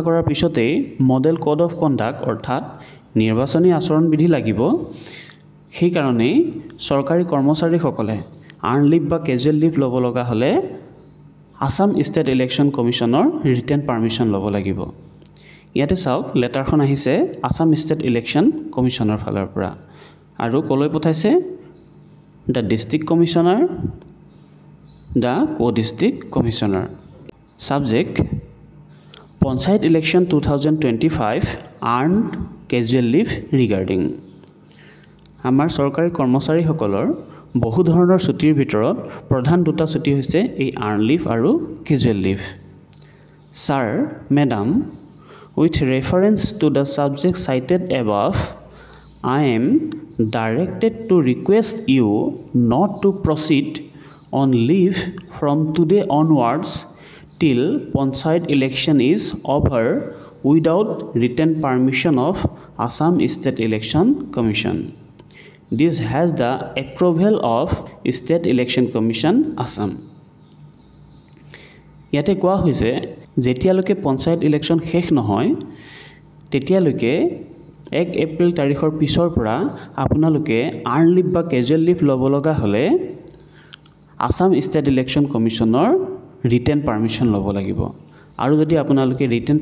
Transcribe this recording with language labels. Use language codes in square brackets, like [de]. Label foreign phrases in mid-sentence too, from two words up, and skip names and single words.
[as] কৰাৰ পিছতে [en] model code of conduct [as] অৰ্থাৎ নিৰ্বাচনী আচৰণ বিধি লাগিব সেই কাৰণে চৰকাৰী কৰ্মচাৰীসকলে [en] earned leave [as] বা [en] casual leave [as] ল'ব লগা হ'লে আসাম ষ্টেট ইলেকশ্যন কমিশনৰ [en] written permission [as] ল'ব লাগিব ইয়াতে চাওক লেটাৰখন আহিছে আসাম ষ্টেট ইলেকশ্যন কমিশনৰ ফালৰ পৰা আৰু কলৈ পঠাইছে [en] the district commissioner, the co-district commissioner. Subject: Panchayat election 2025 earned casual leave regarding. [as] আমাৰ চৰকাৰী কৰ্মচাৰীসকলৰ বহু ধৰণৰ ছুটিৰ ভিতৰত প্ৰধান দুটা ছুটি হৈছে এই আৰ্ন [en] লিভ আৰু casual leave Sir, Madam, with reference to the subject cited above, I am directed to request you not to proceed on leave from today onwards till Panchayat election is over without written permission of Assam State Election Commission. This has the approval of State Election Commission Assam. [as] ইয়াতে কোৱা হৈছে যেতিয়ালৈকে [en] Panchayat election [as] শেষ নহয় তেতিয়ালৈকে 1 এপ্ৰিল তাৰিখৰ পিছৰ পৰা আপোনালোকে [en] earned leave [as] বা [en] casual leave [as] ল'ব লগা হ'লে আসাম ষ্টেট ইলেকশ্যন কমিশনৰ [en] written permission [as] ল'ব লাগিব আৰু যদি আপোনালোকে ৰিটেন